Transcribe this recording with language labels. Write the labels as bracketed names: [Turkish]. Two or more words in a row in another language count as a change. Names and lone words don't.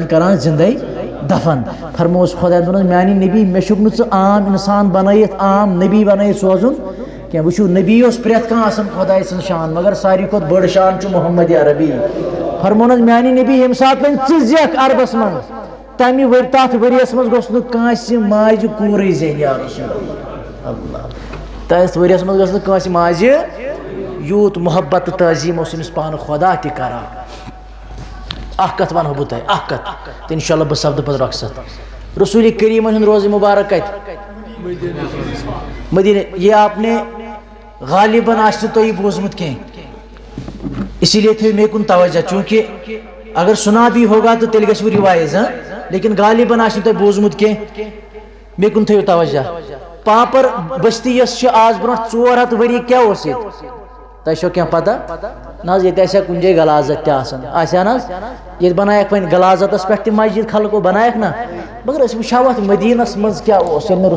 [Kashmiri] کران زندے دفن فرمووُس خۄداین دوٚپنس میانہِ نبی مےٚ چھُکھ نہٕ ژٕ عام اِنسان بنٲیِتھ عام نبی بنٲیِتھ سوزُن کینٛہہ وٕچھِو نبی اوس پرٛٮ۪تھ کانٛہہ آسان خۄداے سٕنٛز شان مگر ساروی کھۄتہٕ بٔڑ شان چھُ محمد عربی فرمونس میانہِ نبی ییٚمہِ ساتہٕ وۄنۍ ژٕ زٮ۪کھ عربس منٛز تمہِ تتھ ؤریس منٛز گوٚژھ نہٕ کٲنٛسہِ ماجہِ کوٗرٕے زینہِ [Arabic] یا رسول اللہ [Kashmiri] تتھ ؤریس منٛز گٔژھ نہٕ کٲنٛسہِ ماجہِ یوٗت محبت تہٕ تعظیٖم اوس أمِس پانہٕ خۄدا تہِ کران اکھ کتھ ونہو بہٕ تۄہہِ اکھ کتھ تہٕ [Arabic] انشاء اللہ [Kashmiri] بہٕ سپدٕ پتہٕ رۄخصت رسول کریٖمن ہُنٛد روزٕ مُبارک کتہِ مدیٖنہ [Urdu] یہ آپ نے غالباً [Kashmiri] آسہِ نہٕ تۄہہِ یہِ بوٗزمُت کینٛہہ [Urdu] اسی لیے [Kashmiri] تھٲیِو مےٚ کُن توجہ چوٗنٛکہِ [Urdu] اگر سُنا بھی ہوگا تو [Kashmiri] تیٚلہِ گژھِ رِوایز لیکن غالباً آسہِ نہٕ تۄہہِ بوٗزمُت کینٛہہ مےٚ کُن تھٲیِو توجہ پاپر بستی یۄس چھِ آز برونٛٹھ 400 ؤری کیٛاہ اوس ییٚتہِ تۄہہِ چھو کینٛہہ پتہ نہ حظ ییٚتہِ آسہِ ہا کُنہِ جایہِ غلازت تہِ آسان آسہِ ہا نہ حظ ییٚتہِ بنایکھ وۄنۍ غلازتس پٮ۪ٹھ تہِ مسجد خلقو بنایکھ نہ مگر أسۍ وٕچھو اتھ مدیٖنس منٛز کیٛاہ اوس ییٚلہِ نہٕ